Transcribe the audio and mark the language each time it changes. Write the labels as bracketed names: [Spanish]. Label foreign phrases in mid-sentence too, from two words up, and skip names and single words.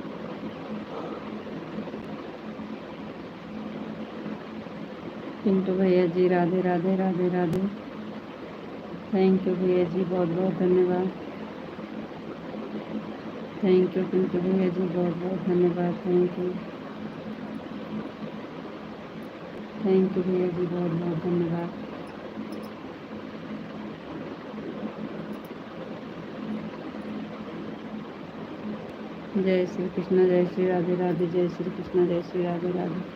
[Hindi] पिंटू भैया जी राधे राधे, राधे राधे। [English] thank you [Hindi] भैया जी, बहुत बहुत धन्यवाद। [English] thank you [Hindi] पिंटू भैया जी, बहुत बहुत धन्यवाद, [English] thank you. thank you [Hindi] भैया जी, बहुत बहुत धन्यवाद। जय श्री कृष्ण, जय श्री राधे राधे, जय श्री कृष्ण, जय श्री राधे राधे।